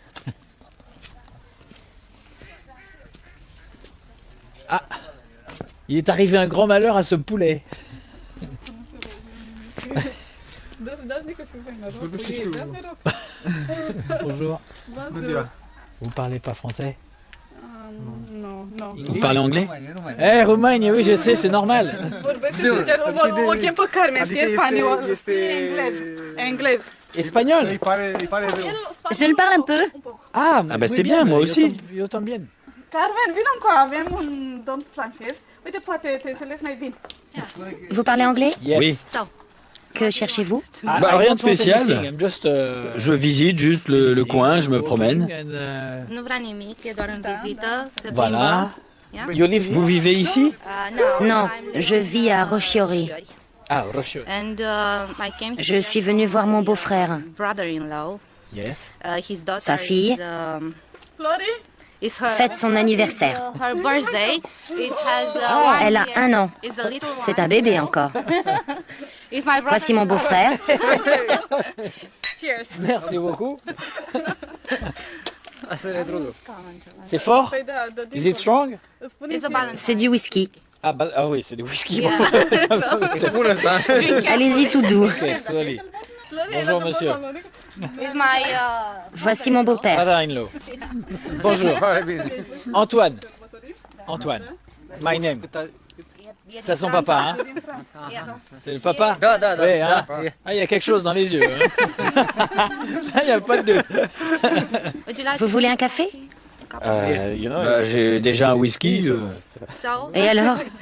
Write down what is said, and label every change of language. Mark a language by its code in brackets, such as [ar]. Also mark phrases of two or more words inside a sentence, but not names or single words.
[fr] Ah, il est arrivé un grand malheur à ce poulet. Bonjour. Vous parlez pas français? Non. Vous parlez anglais? Eh, Roumanie, oui, je sais, c'est normal. [ro] O chem pe Carmen, știe spaniol, englez. [fr] Espagnol? Je le parle un peu. Ah, bah c'est bien, moi aussi. [es] Eu tambien. [ro] Carmen, vină încoa, avem un domn francez. Uite, poate te înțelegi mai bine. [fr] Vous parlez anglais? [en] Yes. [fr] Oui. Que cherchez-vous? Bah, rien de spécial. [en] I'm just, [fr] Je visite juste le coin, je me promène. [ro] Nu vrea nimic, e doar în vizită, se [fr] Voilà. [ro] plimbă. [en] You live [fr] Vous vivez ici? Non, je vis à Rochiori. Ah, Rocheux. [en] And I came [fr] Je suis venue voir mon beau-frère. [en] brother-in-law. Yes. His daughter [fr] Sa fille. Flori? fête son anniversaire. Elle a 1 an. C'est un bébé encore. Voici mon beau-frère. Merci beaucoup. C'est fort? [en] Is it strong? [fr] C'est du whisky. Ah oui, c'est du whisky. C'est pour l'instant. Allez-y tout doux. [en] Ok, slowly. [fr] Bonjour monsieur. Voici mon beau-père. [en] Father-in-law. [fr] Bonjour. Antoine. Antoine. [en] My name. [fr] C'est son papa, hein? C'est le papa? Oui, hein? Ah, il y a quelque chose dans les yeux. Hein? Il n'y a pas de doute. Vous voulez un café? J'ai déjà un whisky. Et alors?